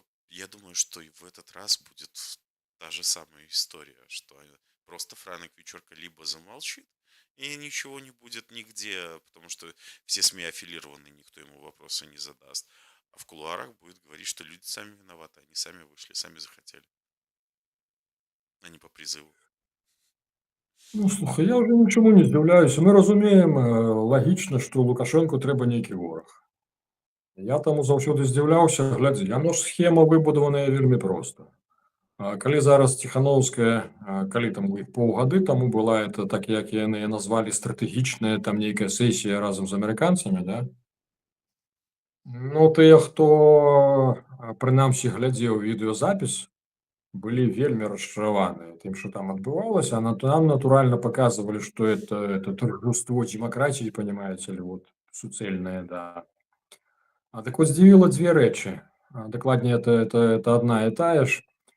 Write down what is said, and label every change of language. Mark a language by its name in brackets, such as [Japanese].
[Russian] Я думаю, что и в этот раз будет та же самая история, что просто Франк Вечерка либо замолчит, и ничего не будет нигде, потому что все СМИ аффилированы, никто ему вопросы не задаст. А в кулуарах будет говорить, что люди сами виноваты, они сами вышли, сами захотели, а не по призыву. [Ukrainian] Ну, слухай, я вже нічому не здивляюся. Ми розуміємо логічно, що Лукашенку треба [Belarusian] нейкі вораг. Я таму заўсёды здзіўляўся, глядзі, яно ж схема выбудаваная вельмі проста. Калі зараз Ціхановская, калі там у іх паўгады таму была, это так, як яны назвалі, стратэгічная там нейкая сесія разам з амерыканцамі, да? Ну, тыя, хто прынамсі глядзеў відэазапіс, былі вельмі расчараваныя тым, што там адбывалася, а нам натуральна [Russian] показывали, что это торжество демократии, понимаете ли, вот [Belarusian] суцэльнае, да. Так вот здзівіла дзве рэчы. Дакладней, это одна і тая ж.